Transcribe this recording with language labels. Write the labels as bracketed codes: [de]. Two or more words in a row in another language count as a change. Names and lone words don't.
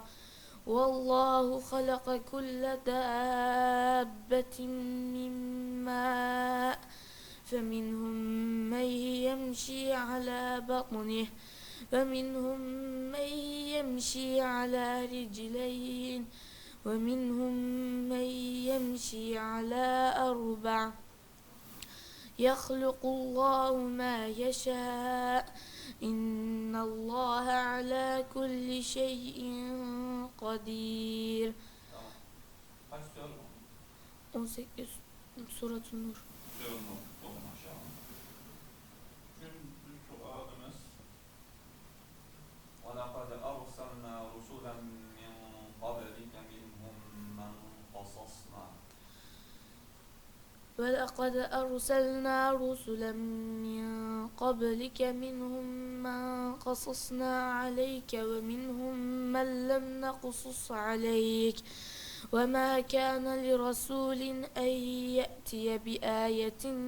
[ar] والله خلق كل دابة من ماء فمنهم من يمشي على بطنه ومنهم من يمشي على رجلين ومنهم من يمشي على أربع. يخلق الله ما يشاء إن الله على كل شيء قدير. [tr] Tamam. Kaç soru var? 18 Surat-ı Nur. Sorun yok. Doğru maşallah. Üçüncü sualımız [ar] وَلَقَدْ أَرْسَلْنَا رُسُلًا مِّن قَبْلِكَ مِنْهُمْ مَنْ قَصَصْنَا. ولقد أرسلنا رسلا من قبلك منهم من قصصنا عليك ومنهم من لم نقصص عليك وما كان لرسول أن يأتي بآية